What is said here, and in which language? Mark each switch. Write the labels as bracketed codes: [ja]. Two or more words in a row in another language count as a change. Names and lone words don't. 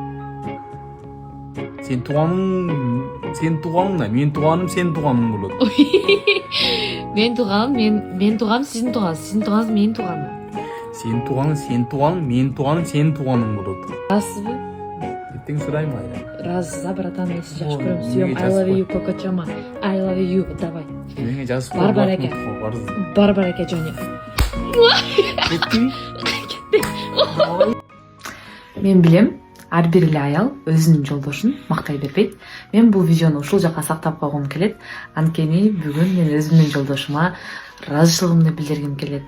[ky] Сен тууганың да, менин тууганым сенин тууганың болот. Менин тууганым, менин тууганым сиздин тууганыңыз, сиздин тууганыңыз менин тууганым. Сенин тууганың сенин тууганың, менин тууганым сенин тууганың болот. Разысызбы? Ертең сурайм кайра. Разысыз, братан, мен сизди жакшы көрөм. Сүйөм. [en] I love you, Кокочома. I love you, [ky] давай. Меңе жазып Бар бареке. Бар бареке, Жоня. Мен билем, ар бир эле аял өзүнүн жолдошун мактай бербейт. Мен бул видеону ушул жака сактап койгум келет. Анткени бүгүн мен өзүмдүн жолдошума ыраазычылыгымды билдиргим келет.